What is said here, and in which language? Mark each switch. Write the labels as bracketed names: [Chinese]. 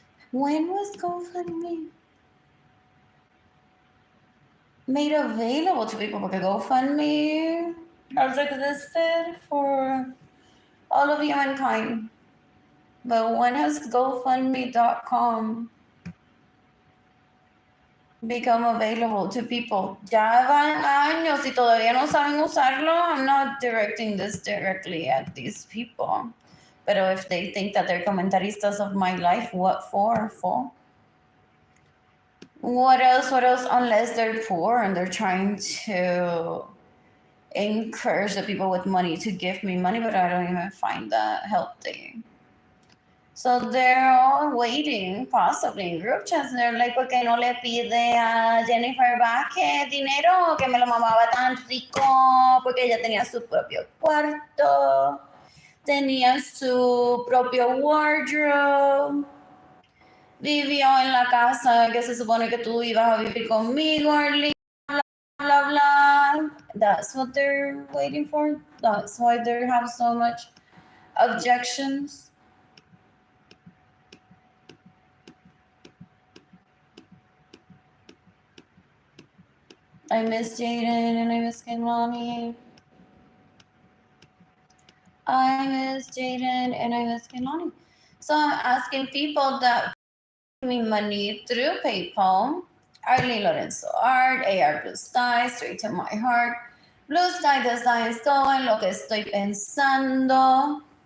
[English] When was GoFundMe made available to people? Because GoFundMe has existed for all of humankind. But when has GoFundMe.com become available to people. [Spanish] Ya van años y todavía no saben usarlo. [English] I'm not directing this directly at these people. But if they think that they're comentaristas of my life, what for? What else? What else? Unless they're poor and they're trying to encourage the people with money to give me money, but I don't even find that healthy. So they're all waiting, possibly in group chats. They're like, [Spanish] ¿por qué no le pide a Jennifer Vázquez dinero? Que me lo mamaba tan rico, porque ella tenía su propio cuarto, tenía su propio wardrobe, vivió en la casa que se supone que tú ibas a vivir conmigo, Arlene, blah, blah, blah. [English] That's what they're waiting for. That's why they have so much objections. I miss Jaden and I miss Kehlani. I miss Jaden and I miss Kehlani. So I'm asking people that give me money through PayPal. Arlene Lorenzo Art, AR Blue Sky, Straight to My Heart. Blue Sky Designs Go [Spanish] en lo que estoy pensando.